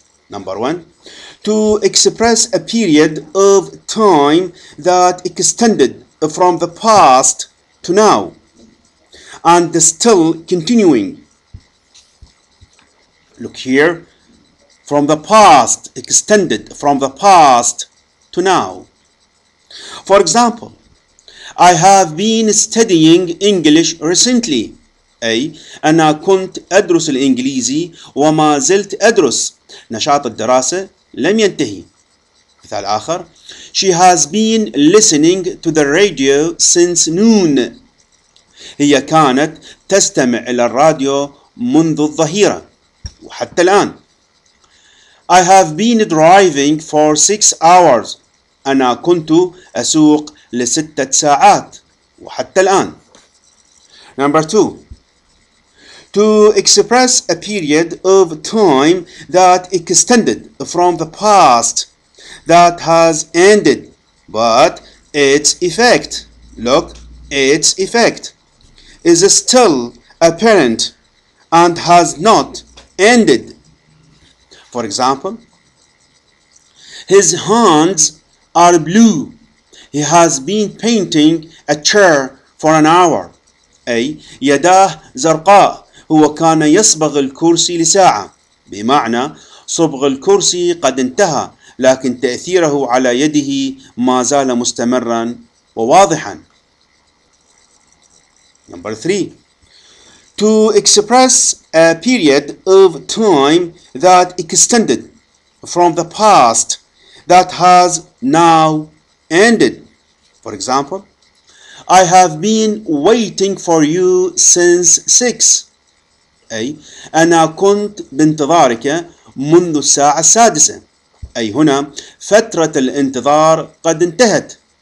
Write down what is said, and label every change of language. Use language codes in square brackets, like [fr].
[en] Number one, to express a period of time that extended from the past to now and still continuing. Look here, from the past, extended from the past to now. For example, I have been studying English recently. [ar] أي أنا كنت أدرس الإنجليزي وما زلت أدرس. نشاط الدراسة لم ينتهي. مثال آخر, [en] she has been listening to the radio since noon. [ar] هي كانت تستمع إلى الراديو منذ الظهيرة وحتى الآن. [en] I have been driving for 6 hours. [ar] أنا كنت أسوق ل6 ساعات وحتى الآن. [en] Number 2. To express a period of time that extended from the past that has ended, but its effect, look, its effect is still apparent and has not ended. For example, his hands are blue. He has been painting a chair for an hour. [ar] أي يداه زرقاء. هو كان يصبغ الكرسي لساعة. بمعنى صبغ الكرسي قد انتهى لكن تأثيره على يده ما زال مستمرا وواضحا. [en] Number 3. To express a period of time that extended from the past that has now ended. For example, I have been waiting for you since 6. [ar] أي أنا كنت بانتظارك منذ الساعة 6. أي هنا فترة الانتظار قد انتهت.